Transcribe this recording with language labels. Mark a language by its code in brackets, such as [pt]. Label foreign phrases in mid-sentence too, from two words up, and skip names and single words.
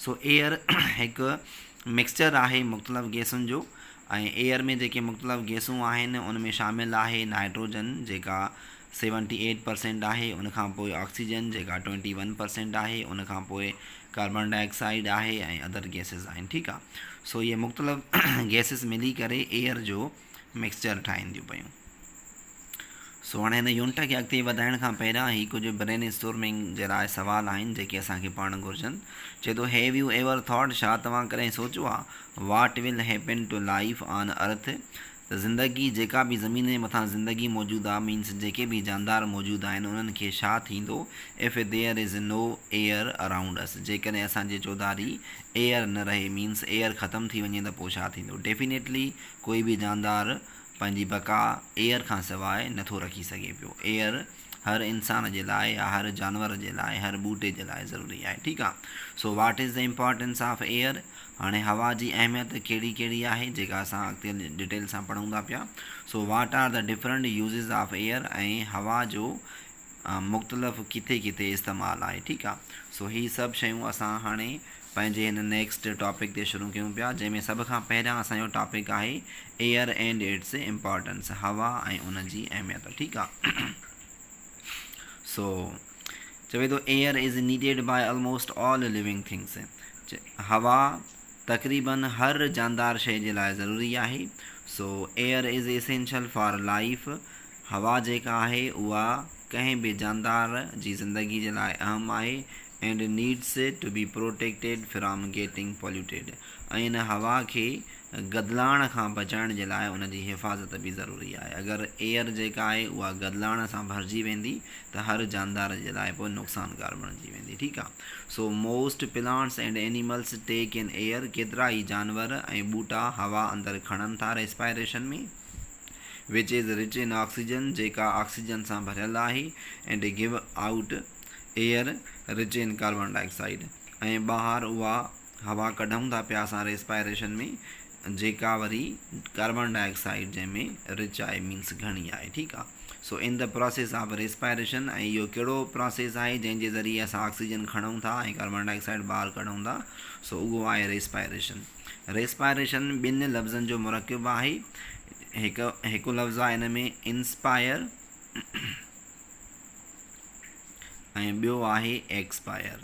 [sd] सो एयर हिकु मिक्सचर आहे मुख़्तलिफ़ गैसुनि जो, ऐं एयर में जेके मुख़्तलिफ़ गैसूं आहिनि उन में शामिलु आहे नाइट्रोजन जेका 78% आहे, उनखां पोइ ऑक्सीजन जेका 21% आहे, उनखां पोइ [en] carbon dioxide [sd] आहे ऐं [en] other gases [sd] आहिनि। ठीकु आहे। सो इहे मुख़्तलिफ़ गैसिस मिली करे एयर जो मिक्सचर ठाहिनि थियूं पियूं। सो हाणे हिन यूनिट खे अॻिते वधाइण खां पहिरियां ही कुझु [en] brain storming [sd] जे लाइ सवाल आहिनि जेके असांखे पढ़णु घुरिजनि। चए थो, [en] have you ever thought, [sd] छा तव्हां कॾहिं सोचियो आहे, [en] what will happen to life on earth, [sd] त ज़िंदगी जेका बि ज़मीन जे मथां ज़िंदगी मौजूदु आहे, मीन्स जेके बि जानदार मौजूदु आहिनि उन्हनि खे छा थींदो [en] if there is no air around us, [sd] जेकॾहिं असांजे चौधारी एयर न रहे, मीन्स एयर ख़तमु थी वञे त पोइ छा थींदो। डेफिनेटली कोई बि जानदार पंहिंजी बका एयर खां सवाइ नथो रखी सघे पियो। एयर हर इंसान जे लाइ या हर जानवर जे लाइ, हर ॿूटे जे लाइ ज़रूरी आहे। ठीकु आहे। [en] so what is the importance of air. [sd] हाणे हवा जी अहमियत कहिड़ी कहिड़ी आहे जेका असां अॻिते डिटेल सां पढ़ूं था पिया। [en] so what are the different uses of air, [sd] ऐं हवा जो मुख़्तलिफ़ किथे किथे इस्तेमालु आहे। ठीकु आहे। सो ही सभु शयूं असां हाणे पंहिंजे हिन [en] next topic [sd] ते शुरू कयूं पिया, जंहिंमें सभ खां पहिरियां असांजो टॉपिक आहे [en] air and its importance, [sd] हवा ऐं उन जी अहमियत। ठीकु आहे। सो चवे थो, [en] air is needed by almost all living things. [sd] हवा तक़रीबन हर जानदार शइ जे लाइ ज़रूरी आहे। [en] so air is essential for life. [sd] हवा जेका आहे उहा कंहिं बि जानदार जी ज़िंदगी जे लाइ अहम आहे। [en] and needs to be protected from getting polluted, [sd] ऐं इन हवा खे गदलाइण खां बचाइण जे लाइ उन जी हिफ़ाज़त बि ज़रूरी आहे। अगरि एयर जेका आहे उहा गदलाइण सां भरिजी वेंदी त हर जानदार जे लाइ पोइ नुक़सानगार बणिजी वेंदी। ठीकु आहे। [en] so most plants and animals take in air, [sd] केतिरा ई जानवर ऐं ॿूटा हवा अंदरि खणनि था रेस्पायरेशन में। [en] which is rich in oxygen, [sd] जेका ऑक्सीजन सां भरियल आहे। [en] and give out air rich in carbon dioxide, [sd] ऐं ॿाहिरि उहा हवा कढूं था पिया असां रेस्पायरेशन में, जेका वरी [en] carbon dioxide [sd] जंहिंमें रिच आहे, मीन्स घणी आहे। ठीकु आहे। [en] so in the process of respiration, [sd] ऐं इहो कहिड़ो प्रोसेस आहे जंहिंजे ज़रिए असां ऑक्सीजन खणूं था ऐं [en] carbon dioxide [sd] ॿाहिरि कढूं था। सो उहो आहे रेस्पायरेशन। रेस्पायरेशन ॿिनि लफ़्ज़नि जो मुरकिब आहे। हिकु लफ़्ज़ आहे हिन में इंस्पायर ऐं ॿियो आहे एक्सपायर।